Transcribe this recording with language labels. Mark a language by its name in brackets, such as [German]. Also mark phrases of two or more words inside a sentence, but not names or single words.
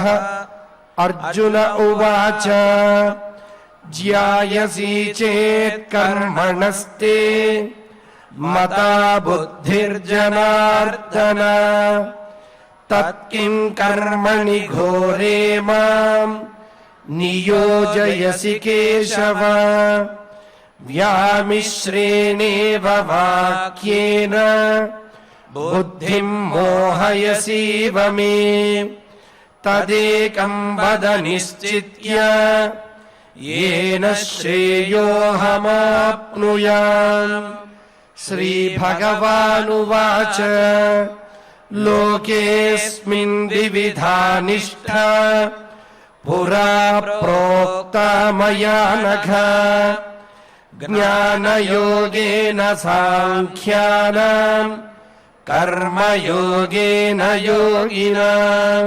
[Sanskrit] అర్జున ఉవాచ జ్యాయసి చేత్ కర్మణస్తే మతా బుద్ధిర్జనార్దన తత్కిం కర్మణి ఘోరే మాం నియోజయసి కేశవ. వ్యామిశ్రేణేవ వాక్యేన బుద్ధిం మోహయసీవ మే తదేకం వద నిశ్చిత్య येन श्रेयोऽहमाप्नुयाम्. श्रीभगवानुवाच लोकेऽस्मिन् द्विविधा निष्ठा पुरा प्रोक्ता मया नघ ज्ञानयोगेन साङ्ख्यानाम् कर्मयोगेन योगिनाम्.